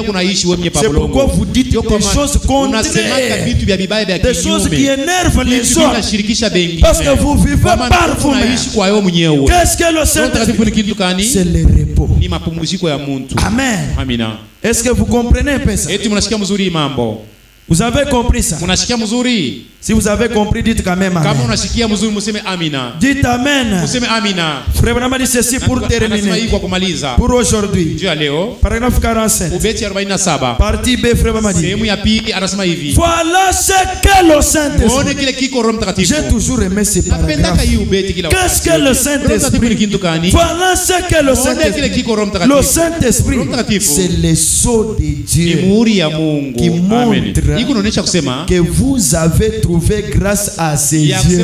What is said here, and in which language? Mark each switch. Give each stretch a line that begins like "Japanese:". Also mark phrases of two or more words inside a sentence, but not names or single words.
French: C'est pourquoi vous dites des choses contraires, des choses qui énervent les autres, parce que vous vivez par vous-même. Qu'est-ce que le Saint-Esprit? C'est le repos. Amen. Est-ce que vous comprenez un peu ça? Vous avez compris ça?
Swahili: Munashikia mzuri?
French: Si vous avez compris, dites quand même amen.
Swahili: Kama unashikia mzuri museme amina.
French: Dites amen.
Swahili: Museme amina.
French: Frère Branham dit ceci pour terminer. Pour aujourd'hui. Paragraphe 45.
Swahili: Ubeti 47.
French: Partie B, Frère Branham dit.
Swahili: Sehemu ya pili anasema hivi.
French: Voilà ce que le Saint-Esprit.
Swahili: Muone kile kiko Roho Mtakatifu.
French: J'ai toujours aimé ces paragraphes. Qu'est-ce que le Saint-Esprit? Voilà ce que le Saint-Esprit. Le Saint-Esprit, c'est le sceau de Dieu qui montre que vous avez trouvé grâce à ses yeux.